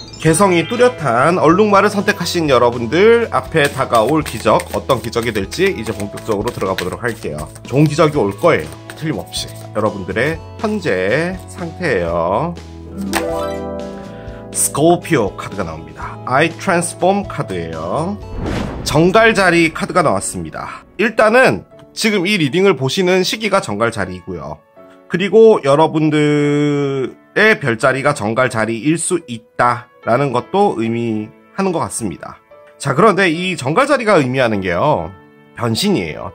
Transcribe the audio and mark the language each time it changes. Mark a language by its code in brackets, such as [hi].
[ko] 개성이 뚜렷한 얼룩말을 선택하신 여러분들 앞에 다가올 기적, 어떤 기적이 될지 이제 본격적으로 들어가 보도록 할게요. 좋은 기적이 올 거예요. 틀림없이. 여러분들의 현재 상태예요. 스콜피오 카드가 나옵니다. [en] I Transform [ko] 카드예요. 정갈자리 카드가 나왔습니다. 일단은 지금 이 리딩을 보시는 시기가 정갈자리이고요. 그리고 여러분들의 별자리가 정갈자리일 수 있다라는 것도 의미하는 것 같습니다. 자, 그런데 이 정갈자리가 의미하는 게요, 변신이에요.